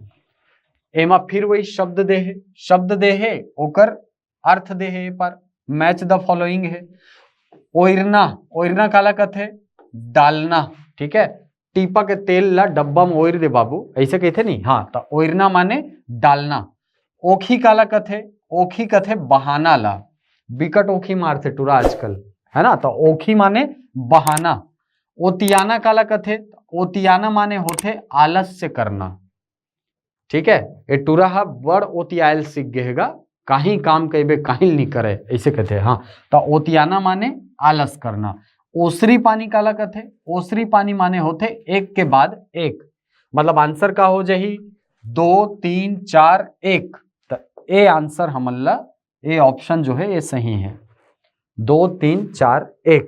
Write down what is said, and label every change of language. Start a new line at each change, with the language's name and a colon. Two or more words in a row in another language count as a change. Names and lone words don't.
Chhattisgarhi: एमा फिर वही शब्द दे है, शब्द दे है ओकर अर्थ दे है पर
English: match the following
Chhattisgarhi: है। ओइरना, ओइरना काला कथे डालना, ठीक है, टीपा के तेल ला डब्बा में ओइर दे बाबू, ऐसे कहते नहीं, हाँ, तो ओइरना माने डालना। ओखी काला कथे, ओखी कथे बहाना ला, बिकट ओखी मारते टूरा आजकल, है ना, तो ओखी माने बहाना। ओतियाना काला कथे, ओतियाना माने होते आलस्य करना, ठीक है, ये टूरा हा बड़ ओतियाल सीख गएगा, कहीं काम कहे कहीं नहीं करे ऐसे कहते हैं। हाँ, तो ओतियाना माने आलस करना। ओसरी पानी काला कथे, ओसरी पानी माने होते एक के बाद एक, मतलब आंसर का हो जाही 2 3 4 1, तो ए आंसर हमला ए ऑप्शन जो है ये सही है, 2 3 4 1।